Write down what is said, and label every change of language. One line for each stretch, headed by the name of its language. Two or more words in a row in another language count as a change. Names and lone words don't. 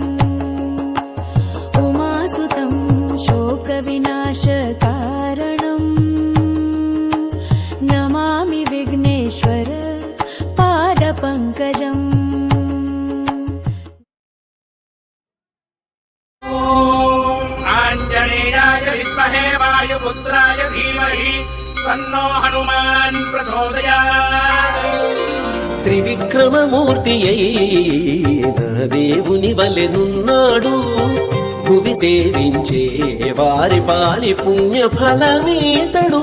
Sanskrit: उमासुतं शोकविनाशकारणम् नमामि विघ्नेश्वर पादपङ्कजम्. आञ्जनेयाय विद्महे वायुपुत्राय धीमहि तन्नो हनुमान् प्रचोदयात्.
Telugu: త్రివిక్రమమూర్తి అయిన దేవుని వలెనున్నాడు, భువి సేవించే వారి పాలి పుణ్య ఫలమేతడు.